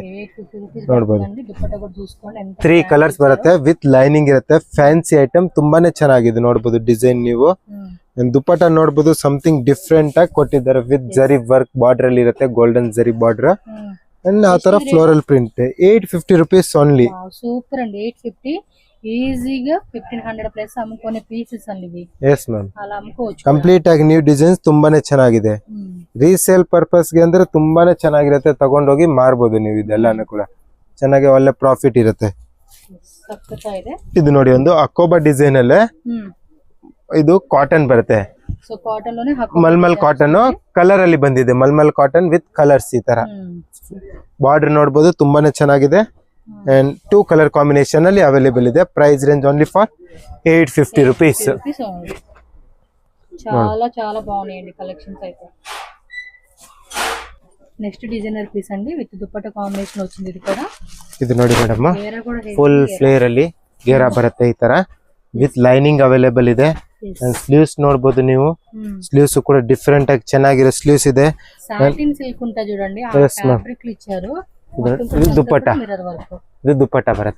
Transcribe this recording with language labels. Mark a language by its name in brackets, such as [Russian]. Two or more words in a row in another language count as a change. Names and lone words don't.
[Kannada] ನೋಡಬಹುದು 3 ಕಲರ್ಸ್ ಬರುತ್ತೆ, [English] with lining [Kannada] ಇರುತ್ತೆ. [English] fancy item [Kannada] ತುಂಬಾನೇ ಚೆನ್ನಾಗಿದೆ. ನೋಡಬಹುದು ಡಿಸೈನ್ ನೀವು. ದುಪಟ್ಟ ನೋಡಬಹುದು [English] something different [Kannada] ಆಗಿ ಕೊಟ್ಟಿದ್ದಾರೆ, ವಿತ್ ಜರಿ [English] work border [Kannada] ಅಲ್ಲಿ ಇರುತ್ತೆ, ಗೋಲ್ಡನ್ ಜರಿ ಬಾರ್ಡರ್. ಅಂಡ್ ಆ ತರ [English] floral print. [Kannada] 850 ರೂಪೀಸ್ ಓನ್ಲಿ. [Telugu] సూపర్ అండి, 850 ఈజీగా 1500 ప్లస్ అమ్ముకునే పీసెస్ అండి ఇవి. [English] yes ma'am, [Telugu] అలా అమ్ముకోవచ్చు. [Kannada] ಕಂಪ್ಲೀಟ್ ಆಗಿ [English] new designs [Kannada] ತುಂಬಾನೇ ಚೆನ್ನಾಗಿದೆ. [English] resale purpose [Kannada] ಗೆ ಅಂದ್ರೆ ತುಂಬಾನೇ ಚೆನ್ನಾಗಿರುತ್ತೆ, ತಗೊಂಡೋಗಿ ಮಾರ್ಬೋದು ನೀವು. ಇದೆಲ್ಲಾನು ಕೂಡ ಚೆನ್ನಾಗಿ ಒಳ್ಳೆ ಪ್ರಾಫಿಟ್ ಇರುತ್ತೆ. ಇದು ನೋಡಿ ಒಂದು ಅಕೋಬಾ ಡಿಸೈನ್ ಅಲ್ಲೇ ಇದು ಕಾಟನ್ ಬರುತ್ತೆ. [English] so cotton ಲೋನೆ [Kannada] ಮಲ್ಮಲ್ ಕಾಟನ್ ಕಲರ್ ಅಲ್ಲಿ ಬಂದಿದೆ. ಮಲ್ಮಲ್ [English] cotton with colours [Kannada] ಈ ತರ. ಬಾರ್ಡರ್ ನೋಡಬಹುದು ತುಂಬಾನೇ ಚೆನ್ನಾಗಿದೆ. ಅಂಡ್ 2 [English] colour combination [Kannada] ಅಲ್ಲಿ ಅವೈಲೇಬಲ್ ಇದೆ. [English] price range only for 850 rupees. [Telugu] చాలా చాలా బాగున్నాయండి కలెక్షన్స్ అయితే. [English] next designer piece [Telugu] అండి, విత్ దుపట్టా కాంబినేషన్ వచ్చింది. ఇది కూడా [Kannada] ಇದು ನೋಡಿ ಮೇಡಮ್, [English] full flare [Kannada] ಅಲ್ಲಿ ಗೇರಾ ಬರುತ್ತೆ ಈ ತರ, [English] with lining available [Kannada] ಇದೆ. ಸ್ಲೀವ್ಸ್ ನೋಡಬಹುದು ನೀವು, ಸ್ಲೀವ್ಸ್ ಕೂಡ ಡಿಫ್ರೆಂಟ್ ಆಗಿ ಚೆನ್ನಾಗಿರೋ ಸ್ಲೀವ್ಸ್ ಇದೆ. [English] satin silk [Telugu] ఉంటా చూడండి, ఆ ఫ్యాబ్రిక్ ఇచ్చారు. [Kannada] ಇದು ದುಪಟ್ಟ, ಇದು ದುಪಟ್ಟ ಬರುತ್ತೆ.